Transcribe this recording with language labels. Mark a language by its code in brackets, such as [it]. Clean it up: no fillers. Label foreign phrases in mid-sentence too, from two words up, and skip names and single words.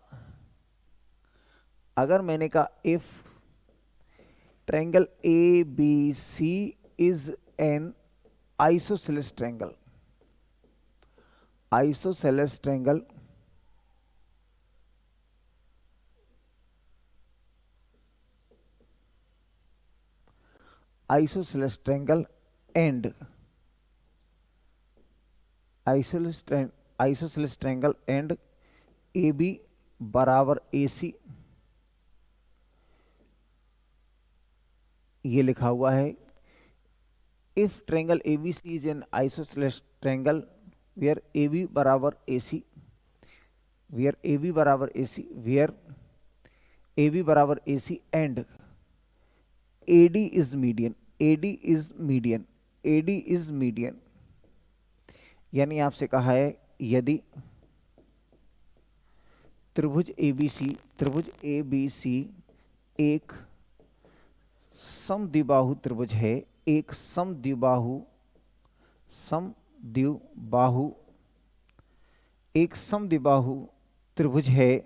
[en] if triangle A B C is an isosceles triangle, isosceles triangle isosceles triangle and isosceles triangle and AB बराबर AC, [hi] ये लिखा हुआ है। [en] if triangle ABC is an isosceles triangle where AB बराबर AC, where AB बराबर AC, where AB बराबर AC and AD is median, AD is median, AD is median, [hi] यानी आपसे कहा है यदि त्रिभुज ABC एक समद्विबाहु त्रिभुज है, एक समद्विबाहु एक समद्विबाहु त्रिभुज है